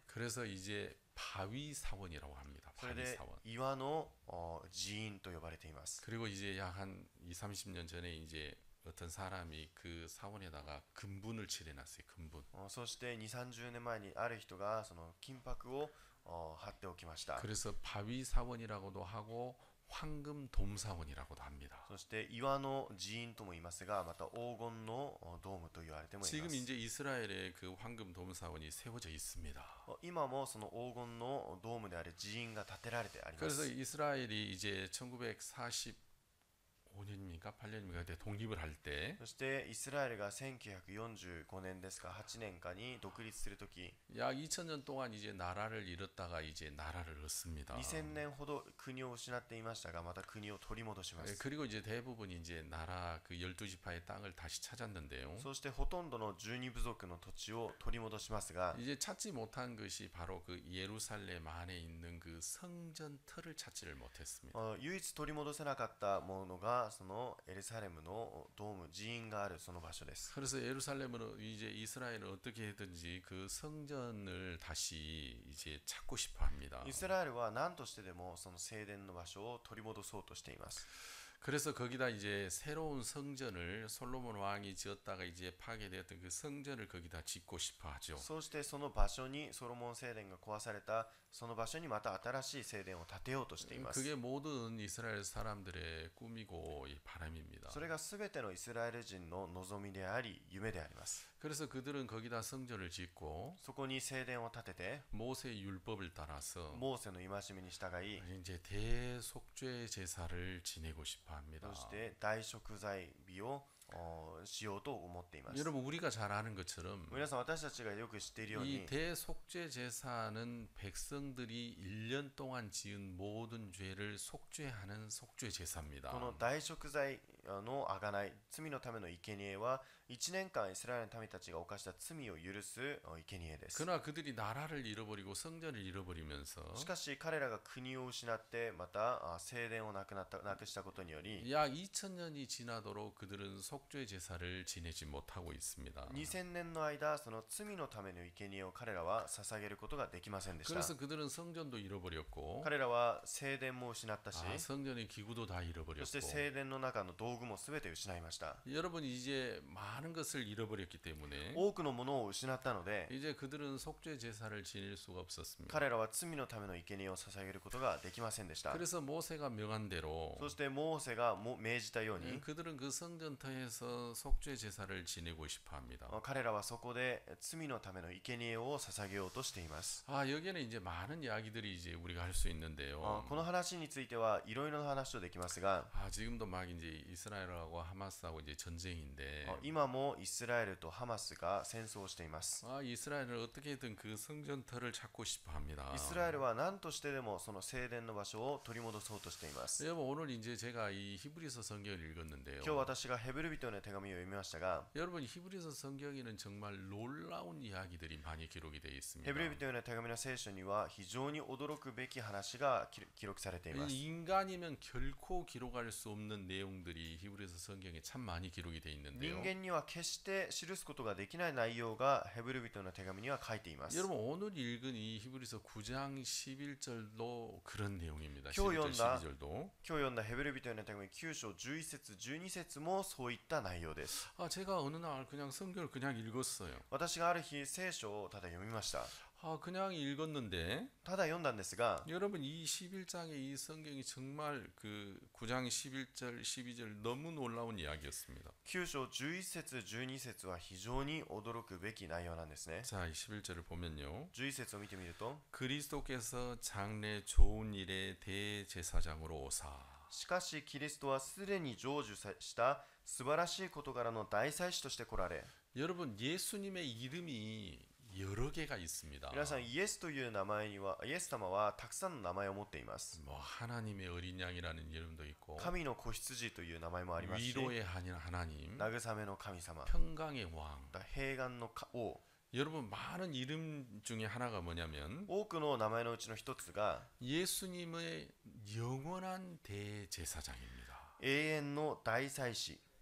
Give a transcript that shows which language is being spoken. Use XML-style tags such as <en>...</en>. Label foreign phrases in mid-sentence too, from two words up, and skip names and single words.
<ko>그래서 이제 바위 사원이라고 합니다.</ko> <ja>それ</ja> <ko>바위</ko> <ja>で</ja> <ko>사원.</ko> <ja>岩の寺院と呼ばれています。</ja> <ko>그리고 이제 약 한 2, 30년 전에 이제 어떤 사람이 그 사원에다가 금분을 칠해놨어요. 금분.</ko> <ja>そして2、30年前にある人がその金箔を貼っておきました。</ja> <ko>그래서 바위 사원이라고도 하고 황금 돔사원이라고도 합니다.</ko> <ja>そして岩の寺院とも言いますが、また黄金のドームと言われてもいま</ja> <ko>지금</ko> <ja>す。</ja> <ko>이제 이스라엘에 그 황금 돔사원이 세워져 있습니다.</ko> <ja>今もその黄金のドームである寺院が建てられてありま</ja> <ko>그래서</ko> <ja>す。</ja> <ko>이스라엘이 이제 1945년입니까? 8년입니까? 그때 독립을 할 때</ko> <ja>そしてイスラエルが1945年ですか、8年かに独立するとき、</ja> <ko>약 2000년 동안 이제 나라를 잃었다가 이제 나라를 얻습니다.</ko> <ja>2000 年ほど国を失っていましたが、また国を取り戻しま</ja> <ko>예,</ko> <ja>す。</ja> <ko>그리고 이제 대부분 이제 나라 그 12지파의 땅을 다시 찾았는데요.</ko> <ja>そしてほとんどの12部族の土地を取り戻しますが、</ja> <ko>이제 찾지 못한 것이 바로 그 예루살렘 안에 있는 그 성전 틀을 찾지를 못했습니다.</ko> <ja>唯一取り戻せなかったものがそのエルサレムのドーム、寺院があるその場所です。</ja> <ko>그래서 예루살렘은 이제 이스라엘은 어떻게든지 그 성전을 다시 이제 찾고 싶어 합니다.</ko> <ja>イスラエルは何としてでもその聖殿の場所を取り戻そうとしています。</ja> <ko>그래서 거기다 이제 새로운 성전을 솔로몬 왕이 지었다가 이제 파괴되었던 그 성전을 거기다 짓고 싶어 하죠.</ko> <ja>そうしてその場所にソロモン聖殿が壊されたその場所にまた新しい聖殿を建てようとしています。</ja> <ko>그게 모든 이스라엘 사람들의 꿈이고 이 바람입니다.</ko> <ja>それが全てのイスラエル人の望みであり夢であります。</ja> <ko>그래서 그들은 거기다 성전을 짓고</ko> <ja>そこに聖殿を建てて</ja> <ko>모세의 율법을 따라서</ko> <ja>モーセの戒めに従い、</ja> <ko>이제 대속죄 제사를 지내고 싶어 합니다.</ko> <ja>そして大食材日をしようと思っています。</ja> <ko>여러분 우리가 잘 아는 것처럼</ko> <ja>皆さん私たちがよく知っているよう</ja> <ko>이</ko> <ja>に</ja> <ko>대속죄 제사는 백성들이 1년 동안 지은 모든 죄를 속죄하는 속죄 제사입니다.</ko> <ja>この大食材の贖い、罪のための生贄は1年間イスラエルの民たちが犯した罪を許す生贄です。</ja> <ko>그러나 그들이 나라를 잃어버리고 성전을 잃어버리면서</ko> <ja>しかし彼らが国を失ってまた聖殿をなくしたことにより</ja> <ko>약 2000년이 지나도록 그들은 속죄 제사를 지내지 못하고 있습니다.</ko> <ja>2000 年の間その罪のための生贄を彼らは捧げることができませんでした。</ja> <ko>그래서 그들은 성전도 잃어버렸고</ko> <ja>彼らは聖殿も失ったし、</ja> <ko>성전의 기구도 다</ko> <ja>そして</ja> <ko>잃어버렸고</ko> <ja>聖殿の中の道具も全て失いました。</ja> <ko>여러분 이제 많은 것을 잃어버렸기 때문에</ko> <ja>多くのものを失ったので</ja> <ko>이제 그들은 속죄 제사를 지낼 수가 없었습니다.</ko> <ja>彼らは罪のための生贄を捧げることができませんでした。</ja> <ko>그래서 모세가 명한 대로</ko> <ja>そしてモーセが命じたように</ja> <ko>그들은 그 성전터에서 속죄 제사를 지내고 싶어 합니다.</ko> <ja>彼らはそこで罪のための生贄を捧げようとしています。</ja> <ko>여기에는 이제 많은 이야기들이 이제 우리가 할 수 있는데요.</ko> <ja>この話についてはいろいろな話をできますが、</ja> <ko>지금도 막 이제 이스라엘하고 하마스하고 이제 전쟁인데</ko> <ja>今もイスラエルとハマスが戦争をしています。</ja> <ko>이스라엘은 어떻게든 그 성전터를 찾고 싶어 합니다.</ko> <ja>イスラエルは何としてでもその聖殿の場所を取り戻そうとしています。</ja> <ko>여러분 오늘 이제 제가 이 히브리서 성경을 읽었는데요.</ko> <ja>今日私がヘブル人への手紙を読みましたが、</ja> <ko>여러분 히브리서 성경에는 정말 놀라운 이야기들이 많이 기록이 되어</ko> <ja>ヘ</ja> <ko>있습니다.</ko> <ja>ブル人への手紙の聖書には非常に驚くべき話が記録されています。</ja> <ko>인간이면 결코 기록할 수 없는 내용들이 히브리서 성경에 참 많이 기록이 되어</ko> <ja>人</ja> <ko>있는데요.</ko> <ja>間には決して記すことができない内容がヘブル人の手紙には書いています。</ja> <ko>여러분 오늘 읽은 이 히브리서 9장 11절도 그런 내용입니다.</ko> <ja>今日</ja> <ko>11절</ko> <ja>読んだ</ja> <ko>12절도</ko> <ja>今日読んだヘブル人への手紙9章11節12節もそういった内容です。</ja> <ko>제가 어느 날 그냥 성경을 그냥 읽었어요.</ko> <ja>私がある日聖書をただ読みました。</ja> <ko>그냥 읽었는데</ko> <ja>ただ読んだんですが、</ja> <ko>여러분 이 11장의 이 성경이 정말 그 9장 11절 12절 너무 놀라운 이야기였습니다.</ko> <ja>9 章11節12節は非常に驚くべき内容なんですね。</ja> <ko>자, 이 11절을 보면요.</ko> <ja>11 節を見てみると、</ja> <ko>그리스도께서 장래 좋은 일의 대제사장으로 오사</ko> <ja>しかしキリストはすでに成就した素晴らしい事柄の大祭司として来られ、</ja> <ko>여러분 예수님의 이름이 여러 개가 있습니다.</ko> <ja>皆さんイエスという名前にはイエス様はたくさんの名前を持っています。</ja> <ko>뭐 하나님의 어린 양이라는 이름도 있고</ko> <ja>神の子羊という名前もありますし、</ja> <ko>위로의 하나님,</ko> <ja>慰めの神様、</ja> <ko>평강의 왕.</ko> <ja>平安の王、</ja> <ko>여러분 많은 이름 중에 하나가 뭐냐면</ko> <ja>多くの名前のうちの一つが</ja> <ko>예수님의 영원한 대제사장입니다.</ko> <ja>永遠の大祭司。</ja>